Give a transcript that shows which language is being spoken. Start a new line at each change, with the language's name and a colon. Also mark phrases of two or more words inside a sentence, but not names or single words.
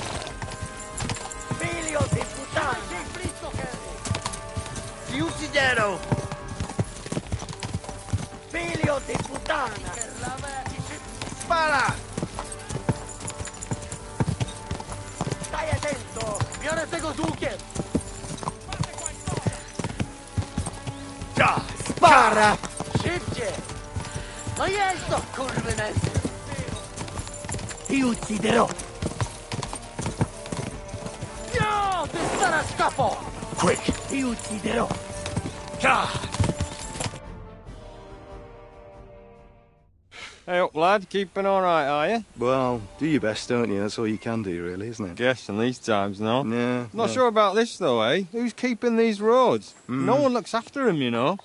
Italian: Figlio di puttana! Sei fritto, Henry! Ti ucciderò! Figlio di puttana! Spara! Stai attento!
Polish: Biorę tego z łukiem!
Italian: Già! Spara!
Polish: Szybciej! No jest to, kurwy
Italian: Ti ucciderò!
Polish: No! Ty stara szkapo!
English: Quick!
Italian: Ti ucciderò! Già!
English: Hey up, lad. Keeping all right, are you? Well, do your best, don't you? That's all you can do, really, isn't it? Guess in these times, no? Yeah. Not sure about this, though, eh? Who's keeping these roads? No one looks after them, you know.